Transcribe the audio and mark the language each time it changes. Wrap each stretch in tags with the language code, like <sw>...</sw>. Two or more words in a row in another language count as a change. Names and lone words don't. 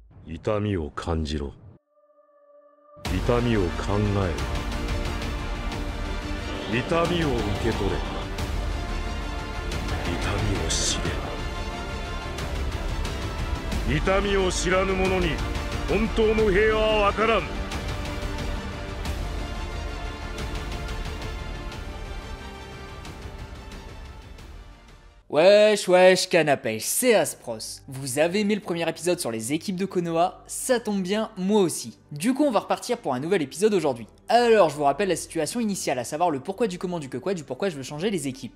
<ja>痛みを感じろ。痛みを考えろ。痛みを受け取れ。痛みを知れ。痛みを知らぬ者に本当の平和は分からん。</ja> <fr>Wesh wesh canapèche, c'est Aspros. Vous avez aimé le premier épisode sur les équipes de Konoha? Ça tombe bien, moi aussi. Du coup on va repartir pour un nouvel épisode aujourd'hui. Alors je vous rappelle la situation initiale, à savoir le pourquoi du comment du que quoi, du pourquoi je veux changer les équipes.</fr>